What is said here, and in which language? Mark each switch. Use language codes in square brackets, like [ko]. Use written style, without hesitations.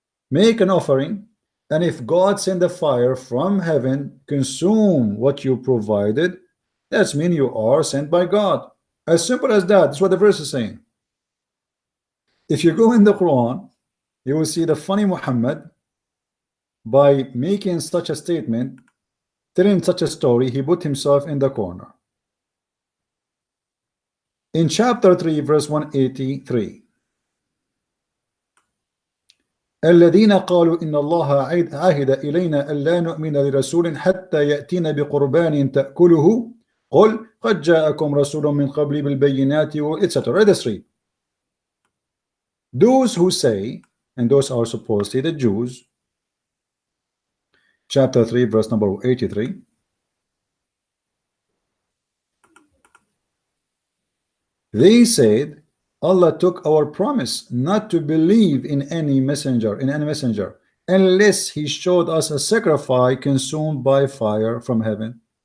[en] Make an offering, and if God send a fire from heaven, consume what you provided, that means you are sent by God. As simple as that. That's what the verse is saying. If you go in the Quran, you will see the funny Muhammad, by making such a statement, telling such a story, he put himself in the corner. In chapter 3, verse 183, [ar] الذين قالوا إن الله عهد إلينا ألا نؤمن لرسول حتى يأتينا بقربان تأكله قل قد جاءكم رسول من قبل بالبينات etc. [en] Read this read. Those who say, and those are supposedly the Jews, chapter 3, verse number 83, they said Allah took our promise not to believe in any messenger, unless he showed us a sacrifice consumed by fire from heaven.